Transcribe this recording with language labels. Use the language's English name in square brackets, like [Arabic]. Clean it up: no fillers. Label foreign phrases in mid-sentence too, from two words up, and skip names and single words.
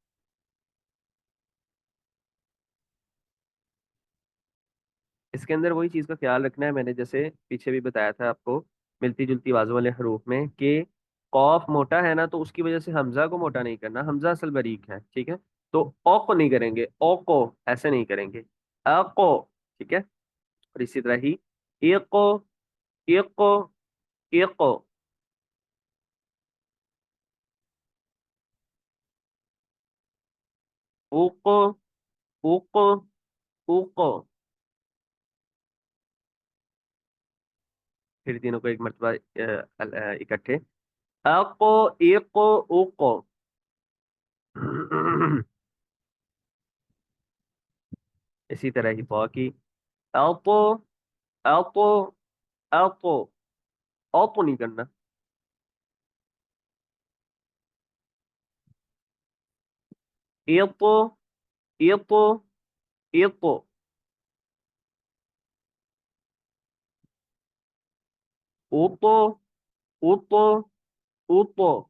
[Urdu] اس کے اندر وہی چیز کا خیال رکھنا ہے، میں نے جیسے پیچھے بھی بتایا تھا آپ کو، ملتی جلتی آوازوں والے حروف میں، کہ قوف موٹا ہے نا، تو اس کی وجہ سے حمزہ کو موٹا نہیں کرنا، حمزہ اصل باریک ہے، ٹھیک ہے، تو او کو نہیں کریں گے، او کو ایسے نہیں کریں گے، اقو، ٹھیک ہے۔ اور اسی طرح ہی ایقو، ایقو، ایقو، اوقو، اوقو، اوقو، پھر تینوں کو ایک مرتبہ اکٹھے، اقو، ایقو، اوقو۔ اسی طرح ہی پا کی الپو، الپو، الپو، الپو نہیں کرنا، ایپو، ایپو، ایپو، اوپو، اوپو، اوپو۔